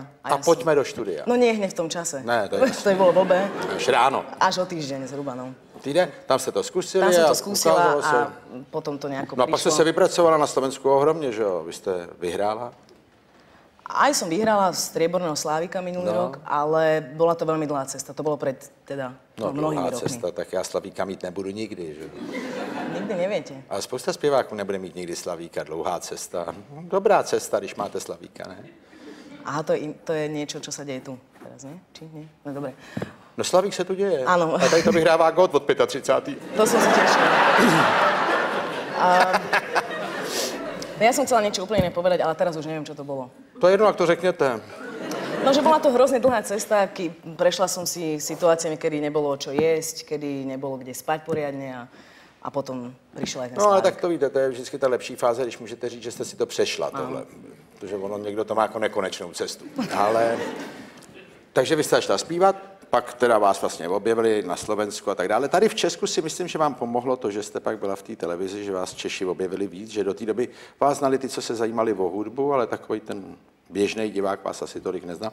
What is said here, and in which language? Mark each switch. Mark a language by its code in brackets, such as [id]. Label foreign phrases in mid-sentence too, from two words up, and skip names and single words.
[cs] A pojďme do studia. [sk] No nie hneď v tom čase. [cs] Ne, to je jasné. [sk] To by bolo blbé. Až ráno. Až o týždeň zhruba, no. [cs] Týden, tam jste to zkusili [sk] Tam som a to skúsila [cs] ukázalo se. [sk] a potom to nejako [cs] No a pak jste se vypracovala na Slovensku ohromně, že jo? Vy jste vyhrála. [sk] Aj som vyhrala strieborného Slávika minulý rok, ale bola to veľmi dlhá cesta. To bolo pred teda [cs] No, [sk] mnohými [cs] dlouhá [sk] rokmi. [cs] cesta, tak já Slavíka mít nebudu nikdy, že? [sk] Nikdy neviete. [cs] Ale spousta zpěváků nebude mít nikdy Slavíka, dlouhá cesta. Dobrá cesta, když máte Slavíka, ne? [sk] Aha, to je niečo, čo sa deje tu teraz, nie? Či nie? No dobre. [cs] No Slavík se tu děje. Ano. A tady to vyhrává God od 35. [sk] To som sa tešila. Ja som chcela niečo úplne iné povedať, ale teraz už neviem, čo to bolo. [cs] To je jedno, ak to řekněte. [sk] No, že bola to hrozne dlhá cesta, prešla som si situáciami, kedy nebolo čo jesť, kedy nebolo kde spať poriadne a potom prišiel aj ten [cs] No ale [sk] Slávik. [cs] tak to víte, to je vždycky ta lepší fáze, když můžete říct, že jste si to přešla, tohle. Protože ono někdo to má jako nekonečnou cestu. Ale, takže vy jste začala zpívat, pak teda vás vlastně objevili na Slovensku a tak dále. Tady v Česku si myslím, že vám pomohlo to, že jste pak byla v té televizi, že vás Češi objevili víc, že do té doby vás znali ty, co se zajímali o hudbu, ale takový ten běžný divák vás asi tolik neznal.